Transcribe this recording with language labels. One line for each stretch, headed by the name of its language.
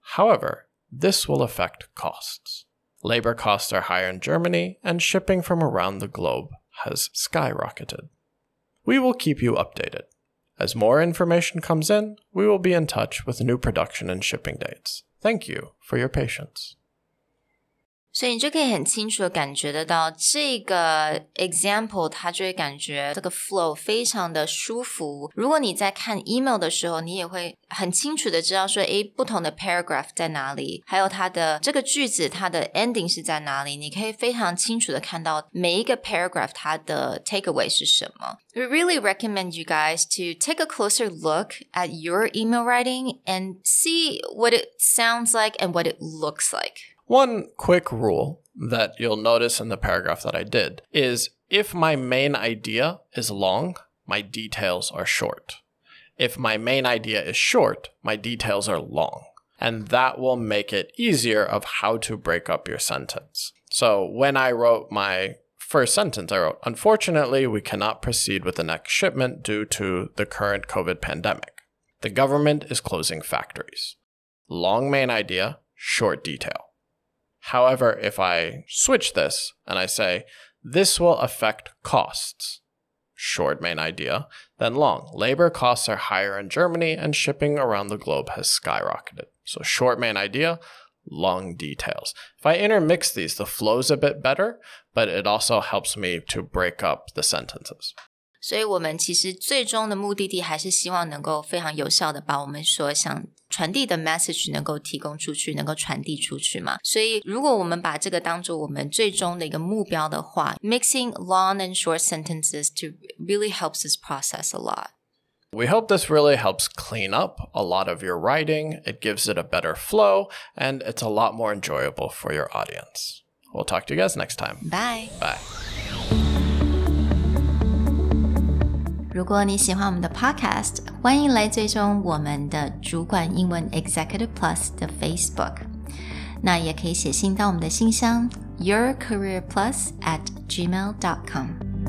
English: However, this will affect costs. Labor costs are higher in Germany, and shipping from around the globe has skyrocketed. We will keep you updated. As more information comes in, we will be in touch with new production and shipping dates. Thank you for your patience.
Chinese: 所以你就可以很清楚的感觉得到这个 example 它就会感觉这个 flow 非常的舒服。如果你在看 email 的时候，你也会很清楚的知道说不同的 paragraph 在哪里，还有它的这个句子它的 ending 是在哪里，你可以非常清楚的看到每一个 paragraph 它的 takeaway 是什么。
English: We really recommend you guys to take a closer look at your email writing and see what it sounds like and what it looks like. One quick rule that you'll notice in the paragraph that I did is if my main idea is long, my details are short. If my main idea is short, my details are long. And that will make it easier of how to break up your sentence. So when I wrote my first sentence, I wrote, unfortunately, we cannot proceed with the next shipment due to the current COVID pandemic. The government is closing factories. Long main idea, short detail. However, if I switch this and I say, this will affect costs, short main idea, then long. Labor costs are higher in Germany and shipping around the globe has skyrocketed. So short main idea, long details. If I intermix these, the flow's a bit better, but it also helps me to break up the sentences.
Chinese: 所以我们其实最终的目的地还是希望能够非常有效的把我们所想传递的 message 能够提供出去，能够传递出去嘛。所以如果我们把这个当作我们最终的一个目标的话，
English: mixing long and short sentences to really helps us process a lot. We hope this really helps clean up a lot of your writing. It gives it a better flow, and it's a lot more enjoyable for your audience. We'll talk to you guys next time. Bye. Bye.
Chinese: 如果你喜欢我们的 podcast， 欢迎来追踪我们的主管英文 Executive Plus 的 Facebook。那也可以写信到我们的信箱 yourcareerplus@gmail.com。